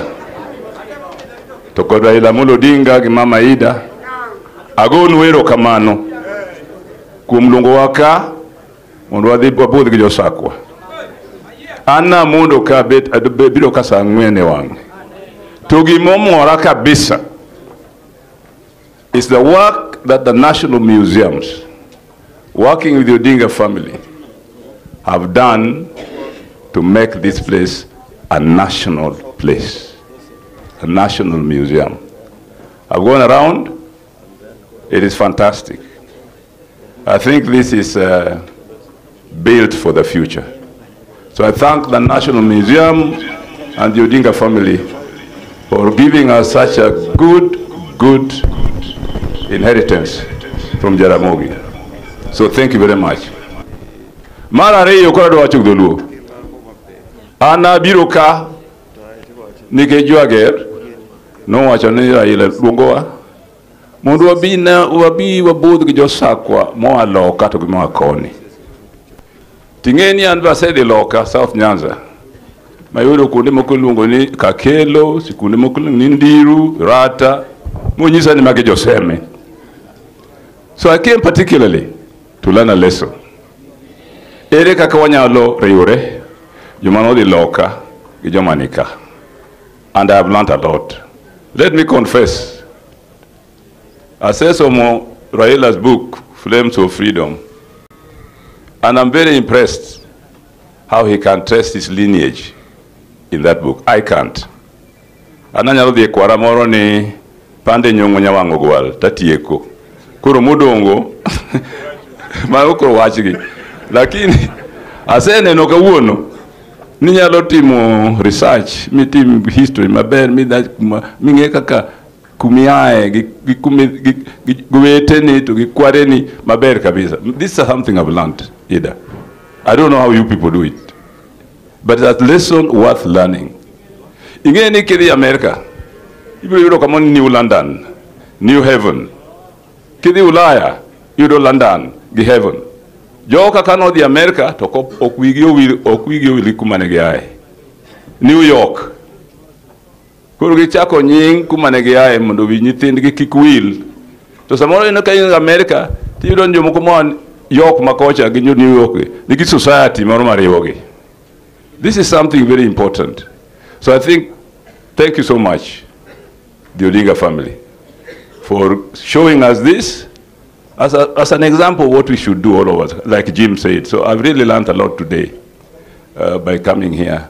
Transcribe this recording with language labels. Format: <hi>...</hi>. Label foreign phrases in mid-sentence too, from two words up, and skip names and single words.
<luo>To kod Raila Odinga gi Mama Ida. Agonu erokamano kuom luongo waka mondo wadhi wabudh gi josakwa. Anna mondo ka biro ka saa 4 e wang'. To gimomora kabisa</luo> <en>is the work that the national museums, working with the Odinga family, have done to make this place a national place, a national museum. I've gone around. It is fantastic. I think this is built for the future. So I thank the National Museum and the Odinga family for giving us such a good inheritance from Jaramogi. So thank you very much.</en> <luo>Mara reyo kora do wachuk doluo. Ana biro ka nike juager no wacho ni Raila luongowa mondo wabi wabudh gi josakwa moa loka to gi moa koni. Ting'eni an basedhi loka South Nyanza. Mayudo kuonde moko luongo ni Kakelo, sikunde moko ni Ndiru, Rata, monyisa ni magi joseme.</luo> <en>So I came particularly to learn a lesson.</en> <luo>Ere kaka wanyalo riwore joma nodhi loka gi joma nika.</luo> <en>And I have learned a lot. Let me confess. I said somo Raila's book, Flames of Freedom. And I'm very impressed how he can trace his lineage in that book. I can't.</en> <luo>Ananyalo dhi kwara moro ni pande Nyong'o nyawango gwal tatieko. Koro modongo ma okro wachgi. Lakini aseneno kawuono ni nyalo timo research, mitim history maber, ming'e kaka kumiae gi weteni to gi kwareni maber kabisa.</luo> <en>This is something I've learned either. I don't know how you people do it, but it's a lesson worth learning.</en> <luo>Ingeni kidi America, ibiro yudo kama New London, New Haven. Kidi Ulaya, yudo London, gi Heaven. Joka kano di America to okwigio wili kumane giae. New York. Kuro gichako nying kumane giae mondo wi nyithindgi kik wil. To samoro ino ka in America, tiyudo jomoko mon York makocha gi New York, nigi society moro mariwogi.</luo> <en>This is something very important. So I think, thank you so much, the Odinga family, for showing us this as an example of what we should do all of us, like Jim said. So I've really learned a lot today by coming here.</en>